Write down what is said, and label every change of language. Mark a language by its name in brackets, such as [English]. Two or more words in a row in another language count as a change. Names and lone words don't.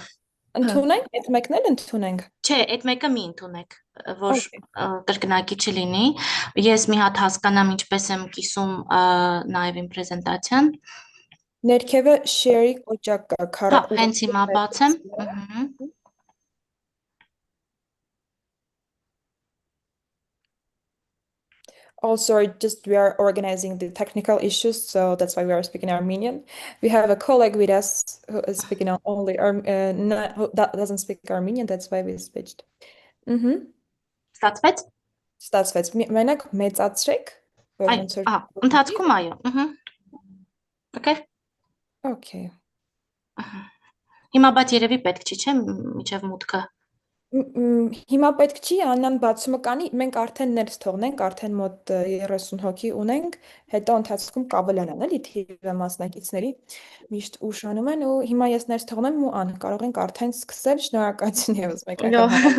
[Armenian] Ընդունենք, այդ մեկն էլ ընդունենք։ Չէ, այդ մեկը մի ընդունեք, որ [English] Okay. [Armenian] կրկնակի չլինի։ Ես մի հատ հասկանամ ինչպես եմ կիսում նաև իմ պրեզենտացիան։ Ներքևը share-ի կոճակ կա, Հա, հենց հիմա բացեմ։ [English] Also, just we are organizing the technical issues, so that's why we are speaking Armenian. We have a colleague with us who is speaking only who doesn't speak Armenian, that's why we switched. [Armenian] Ստացվեց։ Ստացվեց։ Մենակ մեծացրեք, որ ոնց որ Ընթացքում այո։ Okay։ [English] Okay. [Armenian] Հիմա բայց երևի պետք չի, չէ՞, միջև մուտքը։ Հիմա պետք չի, Աննան բացումը կանի, մենք արդեն ներս թողնենք, արդեն մոտ 30 հոգի ունենք, հետո ընթացքում կավելանան, էլի թիվը մասնակիցների միշտ ուշանում են ու հիմա ես ներս թողնեմ ու ան կարող ենք արդեն սկսել, շնորհակալություն եւս մեկ անգամ։